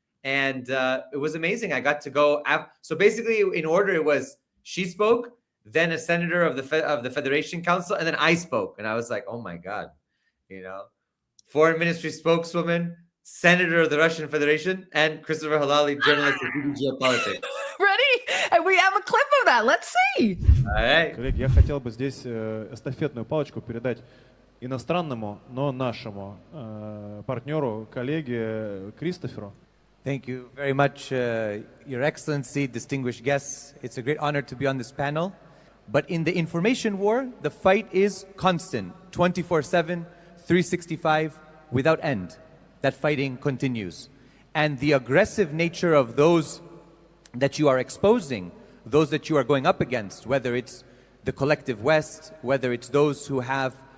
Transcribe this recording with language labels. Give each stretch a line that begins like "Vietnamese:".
English: And it was amazing. I got to go. So basically, in order, it was she spoke, then a senator of the Federation Council, and then I spoke. And I was like, oh my God, you know, Foreign Ministry spokeswoman, Senator of the Russian Federation, and Christopher Halali, journalist of Geopolitics. Ready? And we have a clip of that. Let's see. All right.
Russian: Коллеги, я хотел бы здесь эстафетную палочку передать иностранному, но нашему партнеру, коллеге Кристоферу.
English: Thank you very much, Your Excellency, distinguished guests. It's a great honor to be on this panel. But in the information war, the fight is constant, 24/7, 365, without end. That fighting continues. And the aggressive nature of those that you are exposing, those that you are going up against, whether it's the collective West, whether it's those who have,